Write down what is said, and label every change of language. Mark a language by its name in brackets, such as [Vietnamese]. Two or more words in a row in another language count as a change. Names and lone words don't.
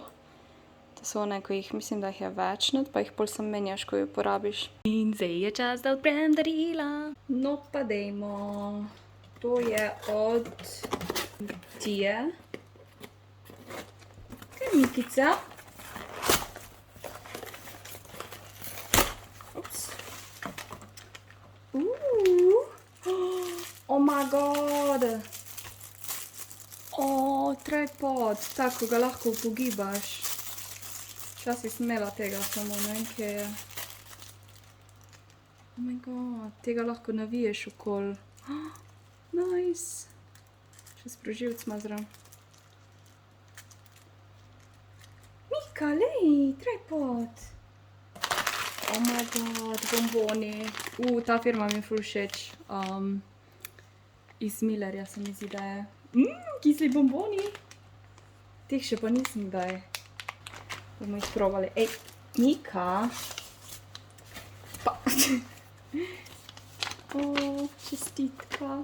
[Slovenian] To so one, ko jih, mislim, da jih je večnet, pa jih pol sem menjaš, ko jo porabiš. In zdaj je čas, da odprem darila. No pa dejmo. To je od Tije. Kaj Mikica? Ups. [English] Oh my god. [Slovenian] Tripod, tako ga lahko upogibaš. Včasih sem imela tega samo, ne vem, kje je. [English] Oh my god, [Slovenian] tega lahko naviješ okoli. Nice. Še sprožilc mazram. Mika, lej, tripod. [English] Oh my god, [Slovenian] bomboni. Ta firma mi je ful všeč. Iz Millerja se mi zdi, da je. Kisli bomboni. Teh še pa nisem kdaj. Bomo jih probali. Ej, Mika. Pa. Čestitka.